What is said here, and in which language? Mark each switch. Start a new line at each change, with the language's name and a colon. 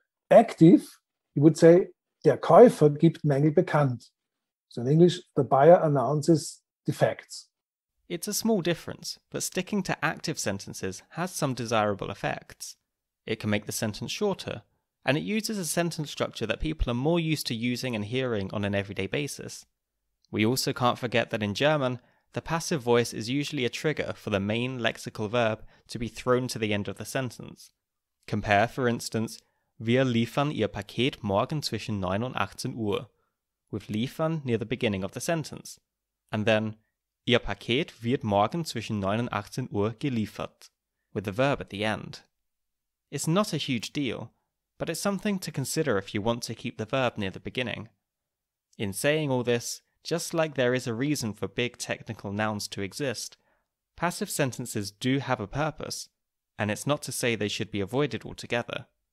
English: Active, you would say,
German: der Käufer gibt Mängel bekannt.
English: So in English, the buyer announces defects. It's a small difference, but sticking to active sentences has some desirable effects. It can make the sentence shorter, and it uses a sentence structure that people are more used to using and hearing on an everyday basis. We also can't forget that in German, the passive voice is usually a trigger for the main lexical verb to be thrown to the end of the sentence. Compare, for instance,
German: Wir liefern Ihr Paket morgen zwischen 9 und 18 Uhr, with liefern
English: near the beginning of the sentence, and then
German: Ihr Paket wird morgen zwischen 9 und 18 Uhr geliefert,
English: with the verb at the end. It's not a huge deal, but it's something to consider if you want to keep the verb near the beginning. In saying all this, just like there is a reason for big technical nouns to exist, passive sentences do have a purpose, and it's not to say they should be avoided altogether.